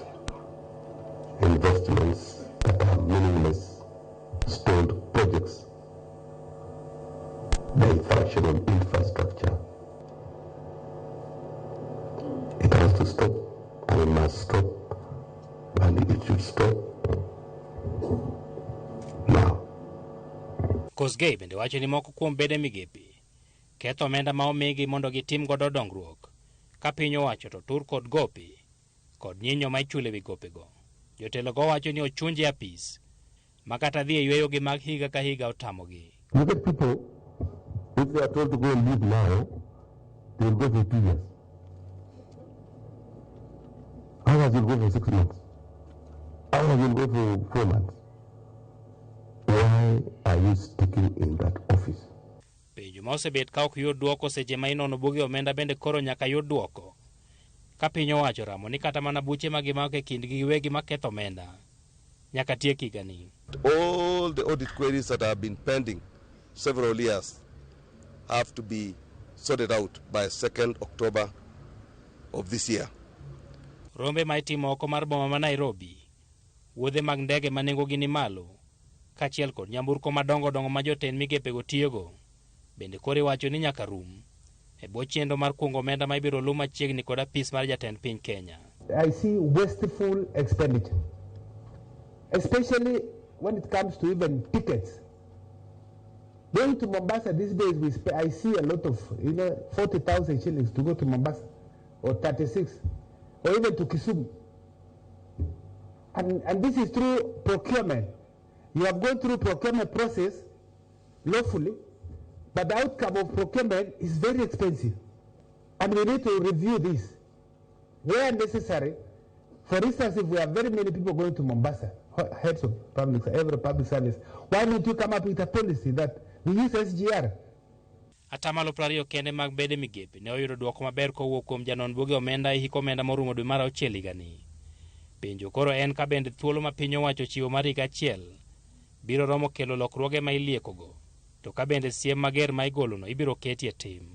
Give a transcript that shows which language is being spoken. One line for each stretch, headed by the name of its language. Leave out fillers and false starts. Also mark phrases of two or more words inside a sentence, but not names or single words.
English: Investments that are meaningless, stalled projects, dysfunction of infrastructure. It has to stop, and it must stop, and it should stop now.
Luo (Kenya and Tanzania): Kosgei bende wacho ni moko kuom bede migepe ketho omenda ma omigi mondo gitim godo dongruok ka piny owacho to tur kod gope kod nyinyo ma ichule wi gopego. Jotelo go wacho ni ochunji apis ma kata dhi e yweyo gi mag higa ka higa otamogi.
English: You get people, if they are told to go and live now, they will go for 2 years. Others will go for 6 months. Others will go for 4 months. Why are you sticking in that office?
Luo (Kenya and Tanzania): Penjo ma osebet ka ok yud duoko seche ma inono buge omenda bende koro nyaka yud duoko. Ka piny owacho ramo ni kata mana buche ma gimako e kindgi giwegi ma ketho omenda nyaka tiek higani.
English: All the audit queries that have been pending several years have to be sorted out by 2nd October of this year.
Luo (Kenya and Tanzania): Rombe ma itimo oko mar boma ma Nairobi, wuodhe mag ndege ma nengogi ni malo, kaachiel kod nyamburko madongo dongo ma jotend migepe go tiyogo, bende koro iwacho ni nyaka rum e bwo chenro mar kungo omenda ma ibiro lu machiegni kod apis mar jatend piny Kenya.
English: I see wasteful expenditure, especially when it comes to even tickets. Going to Mombasa these days, I see a lot of 40,000 shillings to go to Mombasa, or 36, or even to Kisumu. And this is through procurement. You have gone through procurement process lawfully, but the outcome of procurement is very expensive. And we need to review this where necessary. For instance, if we have very many people going to Mombasa, heads of every public service, why don't you come up with a policy that we use SGR?
Luo (Kenya and Tanzania): Atamalo 20 kende mag bede migepe ne oyudo duoko maber kowuok kuom janon buge omenda e hiko omenda morumo dwe mar 6 higani. Penjo koro en ka bende thuolo ma piny owacho chiwo mar higa achiel biro romo kelo lokruoge ma iliekogo, to ka bende siem mager ma igolono ibiro ketie tim.